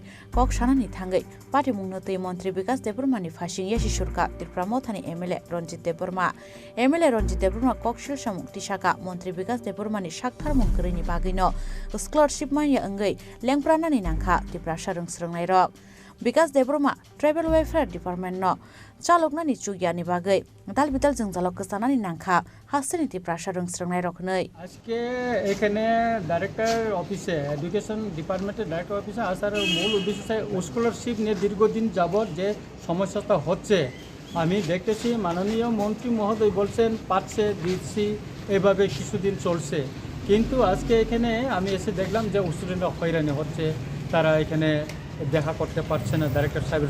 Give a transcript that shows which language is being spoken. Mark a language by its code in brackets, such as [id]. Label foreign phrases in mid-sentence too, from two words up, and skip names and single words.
[trp] Kok Shanani Thangai Party Mungnotei Montri Bikas Debormani Fashing Yeshi Shurka Tripura Mothani MLA Ronjit Deborma MLA Ronjit Deborma Kok Shil Samung Tishaka Montri Bikas Debormani Shakthar Mungkorini Bagino Scholarship Mania Angai Lengpranani Nangkha Tripura Sarang Srangnai Rok Bikas Deborma [en] Tribal Welfare Department [trp] no Chaloknani Chugyani Bagai Dalbidal Jingzalo Kasanani Nangkha Hasini Tripura Sarang Srangnai Rok nei [bn] আজকে এখানে [en] director office education department director office [bn] আসার মূল উদ্দেশ্য স্কলারশিপ নিয়ে দীর্ঘদিন যাবত যে সমস্যাটা হচ্ছে আমি দেখতেছি মাননীয় মন্ত্রী মহোদয় বলছেন পাচ্ছে দিচ্ছি এভাবে কিছুদিন চলছে কিন্তু আজকে এখানে আমি এসে দেখলাম যে স্টুডেন্টরা হয়রানি হচ্ছে তারা এখানে দেখা করতে পারছে না ডাইরেক্টর সাহেবের